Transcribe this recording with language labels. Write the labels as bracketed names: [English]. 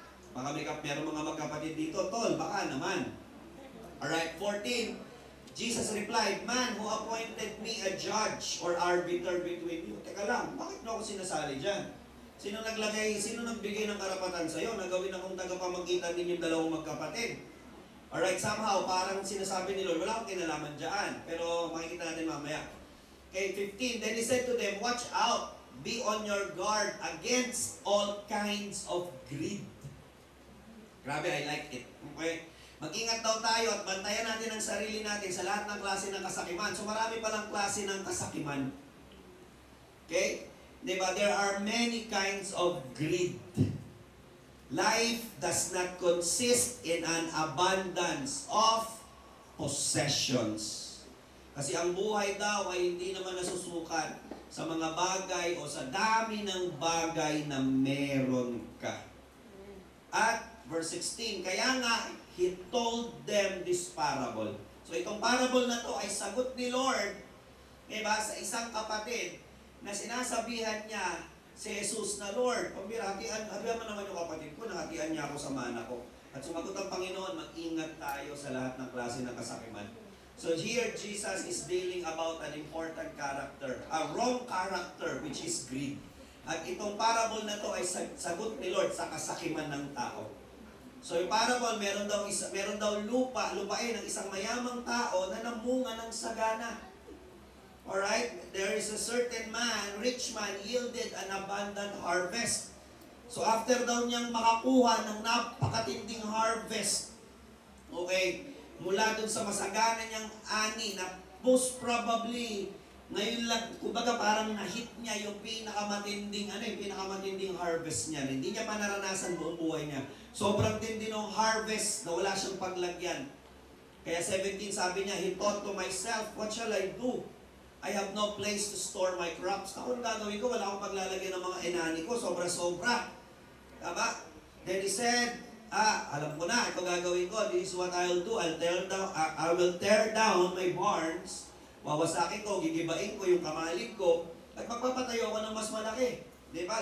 [Filipino] Baka meron mga magkapatid dito, tol, baka naman. [English] Alright, 14. Jesus replied, "Man who appointed me a judge or arbiter between you." [Filipino] Teka lang, bakit mo ako sinasali dyan? Sino nagbigay ng karapatan sa'yo na gawin akong tagapamagitan ninyong dalawang magkapatid? Alright, somehow, parang sinasabi ni Lord, wala akong kinalaman dyan. Pero makikita natin mamaya. Okay, 15. [English] Then he said to them, "Watch out, be on your guard against all kinds of greed." Grabe, I like it. Okay? [Filipino] Mag-ingat daw tayo at bantayan natin ang sarili natin sa lahat ng klase ng kasakiman. So marami palang klase ng kasakiman. Okay? Diba? [English] There are many kinds of greed. Life does not consist in an abundance of possessions. [Filipino] Kasi ang buhay daw ay hindi naman nasusukat sa mga bagay o sa dami ng bagay na meron ka. [English] At verse 16, [Filipino] kaya nga, [English] He told them this parable. [Filipino] So itong parable na to ay sagot ni Lord, diba, sa isang kapatid na sinasabihan niya si Jesus na, "Lord, pambira, habihan mo naman yung kapatid ko, nahatian niya ako sa mana ko." At sumagot ang Panginoon, mag-ingat tayo sa lahat ng klase ng kasakiman. [English] So here, Jesus is dealing about an important character, a wrong character, which is greed. [Filipino] At itong parable na to ay sagot ni Lord sa kasakiman ng tao. So yung parable, meron daw lupain ng isang mayamang tao na namunga ng sagana. Alright? [English] There is a certain man, rich man, yielded an abundant harvest. [Filipino] So after daw niyang makakuha ng napakatinding harvest, okay, mula dun sa masagana niyang ani na most probably, ngayon lang, kumbaga parang na-hit niya yung pinakamatinding harvest niya. Hindi niya pa naranasan buong buhay niya. Sobrang tindi ng harvest na wala siyang paglagyan. Kaya 17 sabi niya, [English] "He thought to myself, what shall I do? I have no place to store my crops." [Filipino] Ako ang gagawin ko, wala akong paglalagyan ng mga inani ko, sobra-sobra. Tama? [English] Then he said, [Filipino] alam ko na, ito gagawin ko, [English] this is what I'll do, I will tear down my barns, [Filipino] wawasakin ko, gigibain ko yung kamalig ko, at magpapatayo ako ng mas malaki. Diba?